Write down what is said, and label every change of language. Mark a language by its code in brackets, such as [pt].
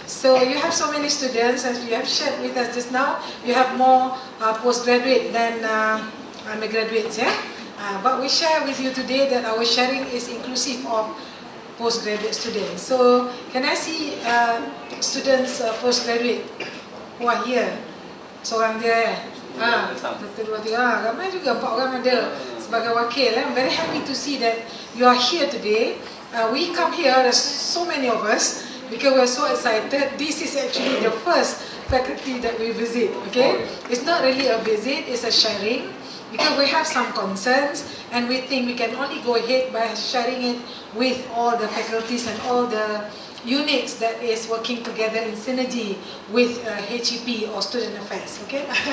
[en] So you have so many students, as you have shared with us just now. You have more postgraduate than undergraduates, yeah? But we share with you today that our sharing is inclusive of postgraduate students. So can I see students postgraduate who are here? [ms] Seorang dia, satu, dua, tiga, ramai juga 4 orang ada sebagai wakil. [en] I'm very happy to see that you are here today. We come here, there's so many of us, because we're so excited. This is actually the first faculty that we visit, okay? It's not really a visit, it's a sharing, because we have some concerns, and we think we can only go ahead by sharing it with all the faculties and all the units that is working together in synergy with HEP or Student Affairs, okay?